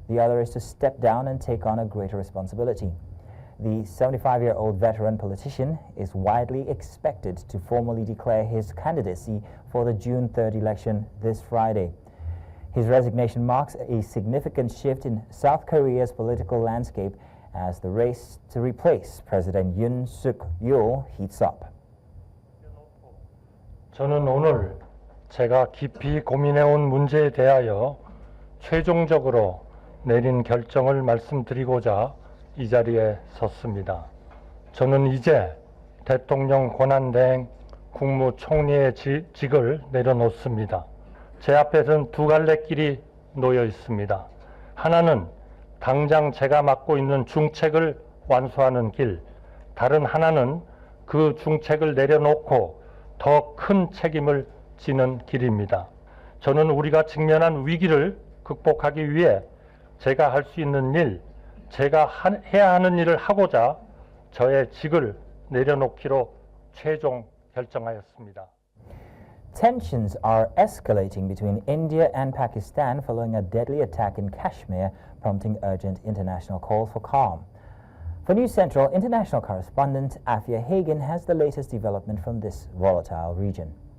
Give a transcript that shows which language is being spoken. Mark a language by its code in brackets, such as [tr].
[en] The other is to step down and take on a greater responsibility. The 75-year-old veteran politician is widely expected to formally declare his candidacy for the June 3rd election this Friday. His resignation marks a significant shift in South Korea's political landscape as the race to replace President Yoon Suk-yeol heats up. [ko] 저는 오늘 제가 깊이 고민해온 문제에 대하여 최종적으로 내린 결정을 말씀드리고자 이 자리에 섰습니다. 저는 이제 대통령 권한대행 국무총리의 직을 내려놓습니다. 제 앞에는 두 갈래 길이 놓여 있습니다. 하나는 당장 제가 맡고 있는 중책을 완수하는 길, 다른 하나는 그 중책을 내려놓고 더 큰 책임을 지는 길입니다. 저는 우리가 직면한 위기를 극복하기 위해 제가 할 수 있는 일, 제가 해야 하는 일을 하고자 저의 직을 내려놓기로 최종 결정하였습니다. [en] Tensions are escalating between India and Pakistan following a deadly attack in Kashmir, prompting urgent international calls for calm. For News Central, international correspondent Afia Hagen has the latest development from this volatile region.